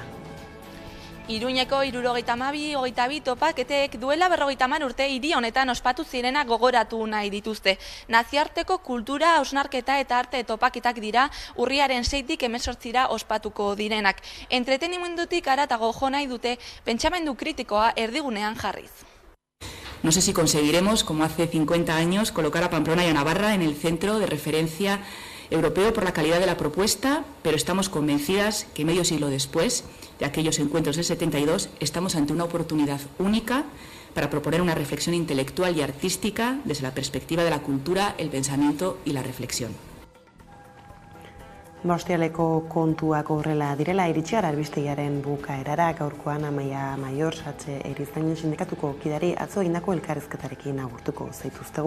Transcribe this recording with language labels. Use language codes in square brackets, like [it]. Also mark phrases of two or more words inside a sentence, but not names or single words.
[eu] Iruñeko 72-22 topaketek duela 50 urte hiri honetan ospatu zirena gogoratu nahi dituzte. Naziarteko kultura, hausnarketa eta arte topaketak dira urriaren 6tik 18ra ospatuko direnak. Entretenimendutik haratago jo nahi dute pentsamendu kritikoa erdigunean jarriz. [es] No sé si conseguiremos, como hace 50 años, colocar a Pamplona y a Navarra en el centro de referencia europeo por la calidad de la propuesta, pero estamos convencidas que medio siglo después de aquellos encuentros del 72 estamos ante una oportunidad única para proponer una reflexión intelectual y artística desde la perspectiva de la cultura, el pensamiento y la reflexión. [eu] Ostiraleko kontuak horrela direla iritsi gara albistegiaren bukaerara, gaurkoan Amaia Maior Satxe Erizainen sindikatuko kidari atzo egindako elkarrizketarekin agurtuko zaituztegu.